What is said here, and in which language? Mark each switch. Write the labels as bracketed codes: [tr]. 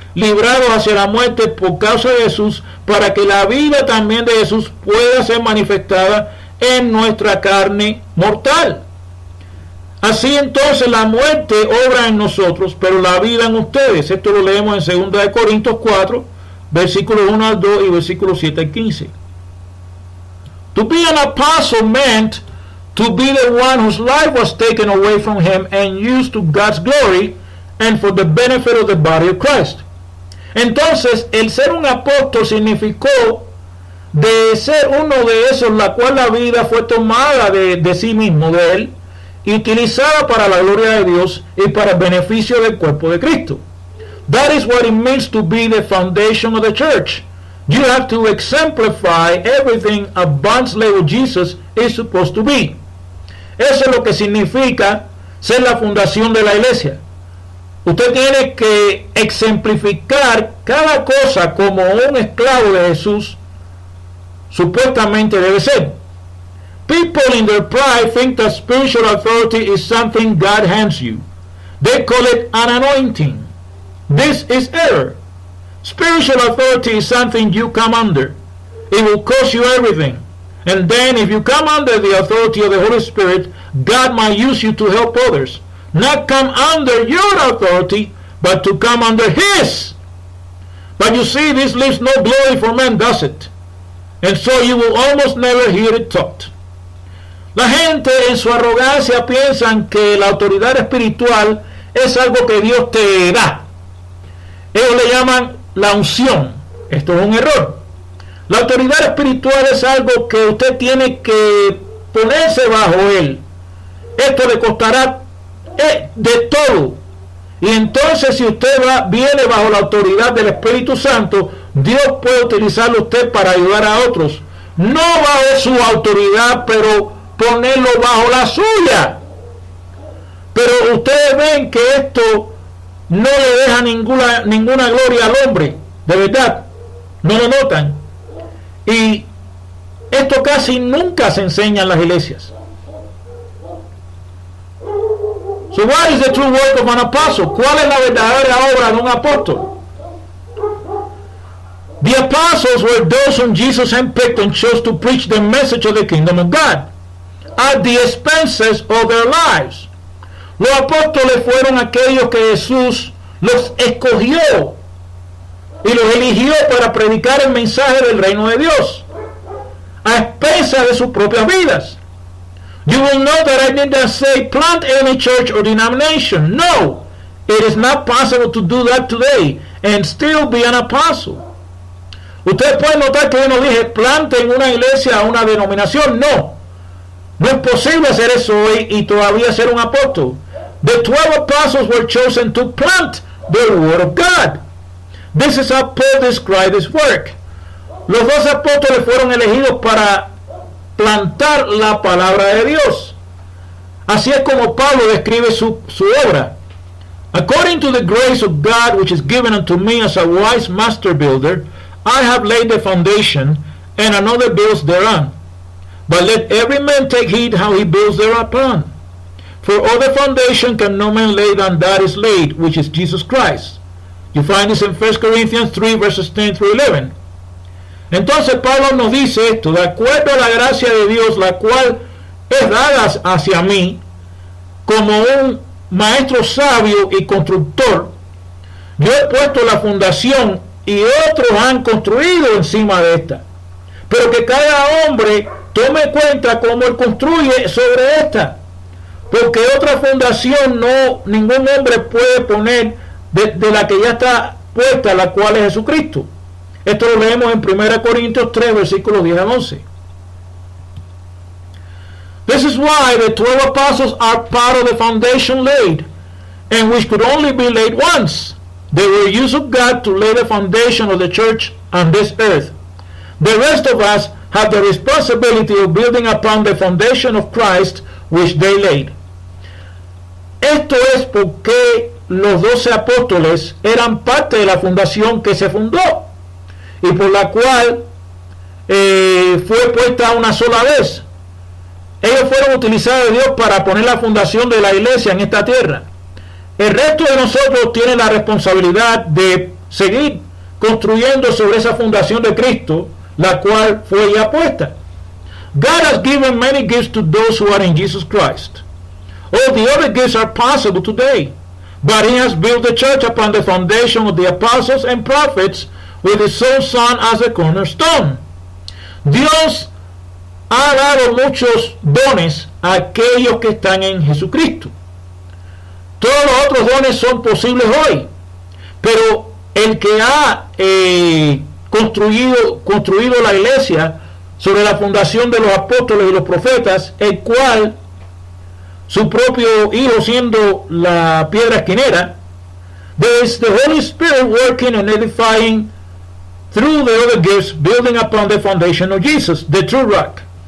[es] librados hacia la muerte por causa de Jesús, para que la vida también de Jesús pueda ser manifestada en nuestra carne mortal. Así entonces la muerte obra en nosotros, pero la vida en ustedes. Esto lo leemos en 2 Corintios 4, versículos 1 al 2 y versículos 7 al 15. [en] To be an apostle meant to be the one whose life was taken away from him and used to God's glory and for the benefit of the body of Christ. [es] Entonces, el ser un apóstol significó de ser uno de esos, la cual la vida fue tomada de sí mismo, de él, y utilizada para la gloria de Dios y para el beneficio del cuerpo de Cristo. [en] That is what it means to be the foundation of the church. You have to exemplify everything a bondslave of Jesus is supposed to be. [es] Eso es lo que significa ser la fundación de la iglesia. Usted tiene que exemplificar cada cosa como un esclavo de Jesús supuestamente debe ser. [en] People in their pride think that spiritual authority is something God hands you. They call it an anointing. This is error. Spiritual authority is something you come under. It will cost you everything. And then if you come under the authority of the Holy Spirit, God might use you to help others. Not come under your authority, but to come under His. But you see, this leaves no glory for men, does it? And so you will almost never hear it taught. [es] La gente en su arrogancia piensan que la autoridad espiritual es algo que Dios te da. Ellos le llaman la unción. Esto es un error. La autoridad espiritual es algo que usted tiene que ponerse bajo él. Esto le costará de todo. Y entonces si usted viene bajo la autoridad del Espíritu Santo, Dios puede utilizarlo usted para ayudar a otros. No bajo su autoridad, pero ponerlo bajo la suya. Pero ustedes ven que esto no le deja ninguna gloria al hombre. De verdad, no lo notan. Y esto casi nunca se enseña en las iglesias. [en] So what is the true work of an apostle? [es] ¿Cuál es la verdadera obra de un apóstol? [en] The apostles were those whom Jesus handpicked and chose to preach the message of the kingdom of God at the expenses of their lives. [es] Los apóstoles fueron aquellos que Jesús los escogió y los eligió para predicar el mensaje del reino de Dios a expensas de sus propias vidas. [en] You will know that I did not say plant any church or denomination. No, it is not possible to do that today and still be an apostle. [es] Ustedes pueden notar que yo no dije planten una iglesia o una denominación. No, no es posible hacer eso hoy y todavía ser un apóstol. [en] The 12 apostles were chosen to plant the word of God. This is how Paul described his work. [es] Los 12 apóstoles fueron elegidos para plantar la palabra de Dios. Así es como Pablo describe su obra. [en] According to the grace of God which is given unto me as a wise master builder, I have laid the foundation, and another builds thereon. But let every man take heed how he builds thereupon. For other foundation can no man lay than that is laid, which is Jesus Christ. You find this in 1 Corinthians 3, verses 10 through 11. [es] Entonces Pablo nos dice esto: de acuerdo a la gracia de Dios, la cual es dada hacia mí, como un maestro sabio y constructor, yo he puesto la fundación y otros han construido encima de esta. Pero que cada hombre tome cuenta cómo él construye sobre esta. Porque otra fundación ningún hombre puede poner de la que ya está puesta, la cual es Jesucristo. Esto lo leemos en 1 Corintios 3, versículos 10 al 11. [en] This is why the 12 apostles are part of the foundation laid, and which could only be laid once. They were used of God to lay the foundation of the church on this earth. The rest of us have the responsibility of building upon the foundation of Christ which they laid. [es] Esto es porque los 12 apóstoles eran parte de la fundación que se fundó y por la cual fue puesta una sola vez. Ellos fueron utilizados de Dios para poner la fundación de la iglesia en esta tierra. El resto de nosotros tiene la responsabilidad de seguir construyendo sobre esa fundación de Cristo, la cual fue ya puesta. [en] God has given many gifts to those who are in Jesus Christ. All the other gifts are possible today, but He has built the church upon the foundation of the apostles and prophets, with His own Son as the cornerstone. [es] Dios ha dado muchos dones a aquellos que están en Jesucristo. Todos los otros dones son posibles hoy, pero el que ha construido la iglesia sobre la fundación de los apóstoles y los profetas, el cual su propio Hijo siendo la piedra esquinera, [en] there is the Holy Spirit working and edifying through the other gifts, building upon the foundation of Jesus, the true rock.